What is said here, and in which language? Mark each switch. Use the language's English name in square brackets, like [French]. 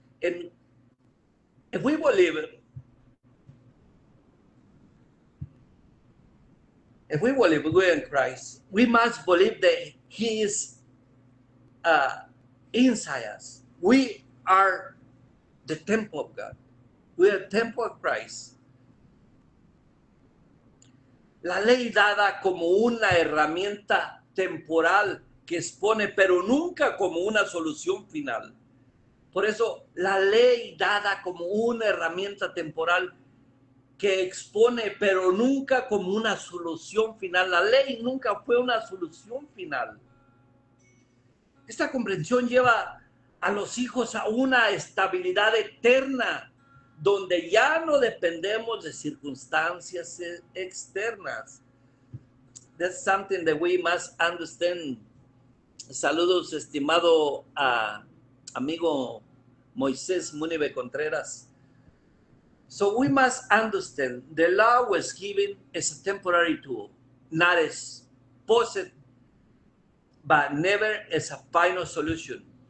[English] And if we believe it, if we believe we're in Christ, we must believe that He is inside us. We are the temple of God. We are the temple of Christ. [Spanish] La ley dada como una herramienta temporal que expone, pero nunca como una solución final. Por eso, la ley dada como una herramienta temporal que expone, pero nunca como una solución final. La ley nunca fue una solución final. Esta comprensión lleva a los hijos a una estabilidad eterna, donde ya no dependemos de circunstancias externas. [English] That's something that we must understand. [Spanish] Saludos, estimado amigo [English] Moisés Munibe Contreras. So we must understand the law was given as a temporary tool, not as positive, but never as a final solution.